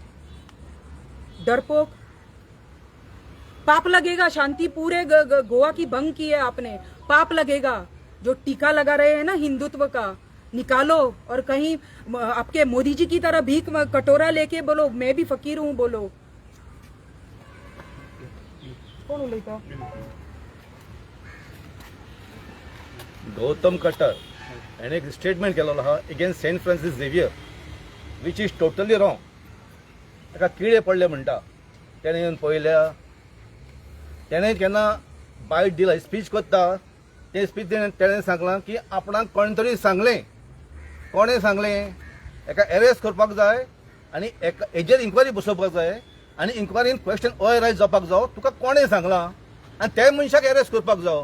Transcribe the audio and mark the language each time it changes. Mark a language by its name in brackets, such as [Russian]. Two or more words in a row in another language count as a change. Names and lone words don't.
[Hindi] डरपोक, पाप लगेगा. शांति पूरे गोवा की भंग की है आपने, पाप लगेगा. जो टीका लगा रहे हैं ना हिंदुत्व का, निकालो और कहीं आपके मोदी जी की तरह भीख कटोरा लेके बोलो मैं भी फकीर हूं बोलो. [Konkani] कोण उलयता? गौतम कट्टर याने एक स्टेटमेंट केलेलो आहा अगेन्स्ट सेंट फ्रांसीस झेवियर, [English] which is totally wrong. [Konkani] ताका किडे पडले म्हणटा, तेणें येवन पळयल्या, तेणें केन्ना बायट दिला, स्पीच करता ते स्पीच तेणें सांगलां की आपणाक कोण तरी सांगलें, कोणें सांगलें, एका अरेस्ट करपाक जाय आनी हेजेर इन्क्वायरी बसोवपाक जाय आनी इन्क्वायरीन [English] question raise [Konkani] जावपाक जावो, तुका कोणें सांगलां आनी त्या मनशाक अरेस्ट करपाक जावो.